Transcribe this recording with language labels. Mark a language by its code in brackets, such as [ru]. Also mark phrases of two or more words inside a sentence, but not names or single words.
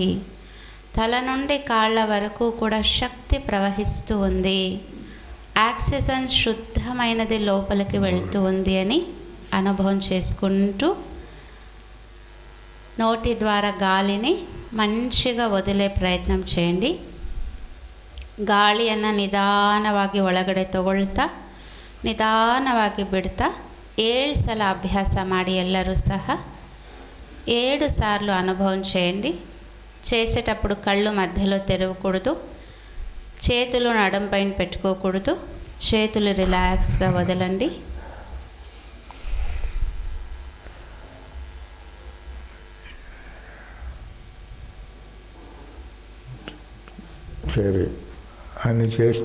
[te] తల నుండి కాళ్ళ వరకు కూడా శక్తి ప్రవహిస్తూ ఉంది. ఆక్సిజన్ శుద్ధమైనది లోపలికి వెళ్తూ ఉంది అని అనుభవం చేసుకుంటూ నోటి ద్వారా గాలిని మంచిగా వదిలే ಪ್ರಯತ್ನ చేయండి. [kn] ಗಾಳಿಯನ್ನು ನಿಧಾನವಾಗಿ ಒಳಗಡೆ ತಗೊಳ್ತಾ ನಿಧಾನವಾಗಿ ಬಿಡ್ತಾ 7 ಸಲ ಅಭ್ಯಾಸ ಮಾಡಿ. ಎಲ್ಲರೂ ಸಹ [te] 7 సార్లు అనుభవం చేయండి. చేసేటప్పుడు కళ్ళు మధ్యలో తెరవకూడదు. చేతులు నడుం పైన పెట్టుకోకూడదు. చేతులు రిలాక్స్గా వదలండి. సరే అని చేస్తే